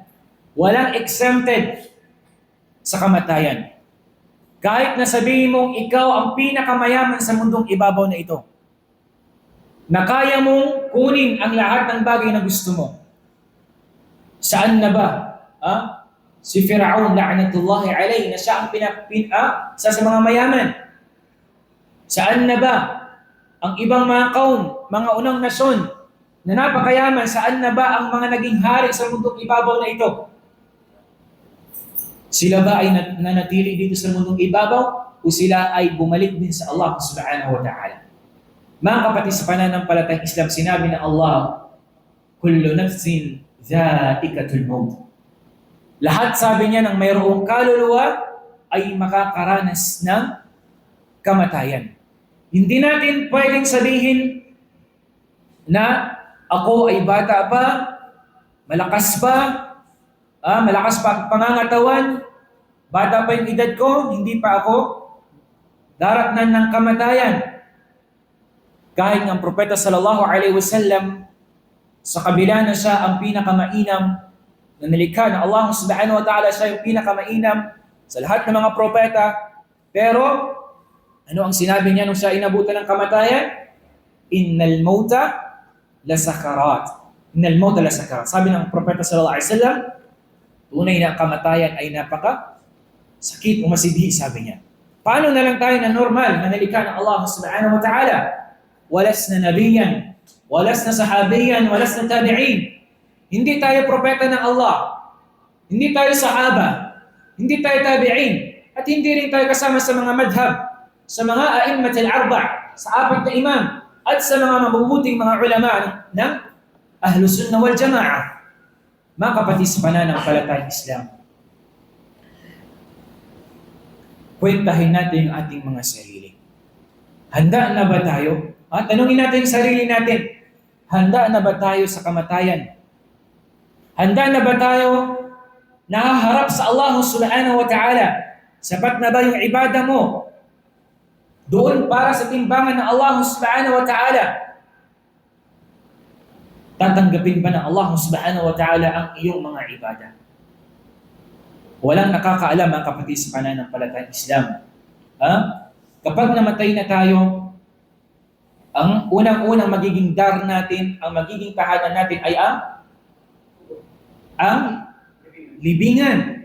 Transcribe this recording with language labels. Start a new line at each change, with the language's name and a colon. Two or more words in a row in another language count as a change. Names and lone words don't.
Filipino: Walang exempted sa kamatayan. Kahit na sabihin mong ikaw ang pinakamayaman sa mundong ibabaw na ito, na kaya mong kunin ang lahat ng bagay na gusto mo. Saan na ba? Si Firaun,
Arabic: لعنة الله عليه,
Filipino: na siya ang sa mga mayaman. Saan na ba ang ibang mga kaum, mga unang nasyon, na napakayaman? Saan na ba ang mga naging hari sa mundong ibabaw na ito? Sila ba ay nanatili dito sa mundong ibabaw o sila ay bumalik din sa Allah
Arabic: سبحانه وتعالى?
Filipino: Mga kapatid sa pananampalatayang Islam, sinabi ng Allah,
Arabic: كل نفس ذائقة الموت.
Filipino: Lahat, sabi niya, ng mayroong kaluluwa ay makakaranas ng kamatayan. Hindi natin pwedeng sabihin na ako ay bata pa, malakas pa, malakas pa ang pangangatawan, bata pa yung edad ko, hindi pa ako daratnan ng kamatayan. Kahit ng propeta
Arabic: صلى الله عليه وسلم,
Filipino: sa kabila na siya ang pinakamainam na nilikha na Allah
Arabic: سبحانه وتعالى,
Filipino: siya yung pinakamainam sa lahat ng mga propeta, pero ano ang sinabi niya nung siya inabutan ng kamatayan?
Arabic: إن للموت لسكرات. إن للموت لسكرات.
Filipino: Sabi ng propeta
Arabic: صلى الله عليه وسلم,
Filipino: tunay na kamatayan ay napaka sakit o masidhi, sabi niya. Paano na lang tayo na normal na nilikha ng Allah
Arabic: سبحانه وتعالى? ولسنا نبيا، ولسنا صحابيا، ولسنا تابعين.
Filipino: Hindi tayo propeta ng Allah, hindi tayo sahaba, hindi tayo tabi'in, at hindi rin tayo kasama sa mga madhab, sa mga
Arabic: الأئمة الأربعة',
Filipino: sa apat na imam, at sa mga mabubuting mga ulama ng
Arabic: أهل السنة والجماعة.
Filipino: Mga kapatid sa pananampalatayang Islam, kwentahin natin ang ating mga sarili. Handa na ba tayo? Tanungin natin yung sarili natin. Handa na ba tayo sa kamatayan? Handa na ba tayo nahaharap sa Allah
Arabic: سبحانه وتعالى?
Filipino: Sapat na ba yung ibada mo doon para sa timbangan ng Allah
Arabic: سبحانه وتعالى?
Filipino: Tatanggapin ba ng Allah
Arabic: سبحانه وتعالى
Filipino: ang iyong mga ibada? Walang nakakaalam, mga kapatid sa pananampalatayang Islam. Kapag namatay na tayo, ang unang-unang magiging dar natin, ang magiging tahanan natin ay ang libingan.